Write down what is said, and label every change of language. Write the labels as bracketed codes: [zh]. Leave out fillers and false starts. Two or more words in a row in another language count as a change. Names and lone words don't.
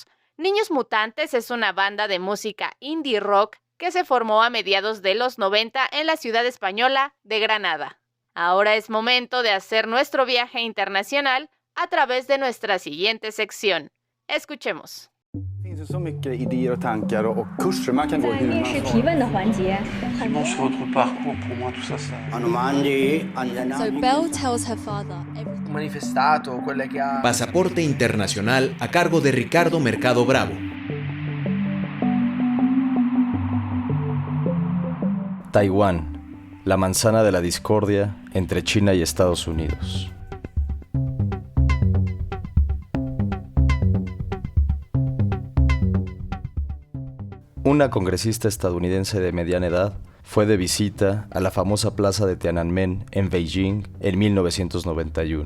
[es] Niños Mutantes es una banda de música indie rock que se formó a mediados de los 90 en la ciudad española de Granada. Ahora es momento de hacer nuestro viaje internacional a través de nuestra siguiente sección. Escuchemos. [sv] Så mycket idéer och tankar och kurser man kan gå hur man vill. [en] So Belle tells her father [es] Pasaporte Internacional a cargo de Ricardo Mercado Bravo. Taiwán, la manzana de la discordia entre China y Estados Unidos. Una congresista estadounidense de mediana edad fue de visita a la famosa plaza de Tiananmen en Beijing en 1991.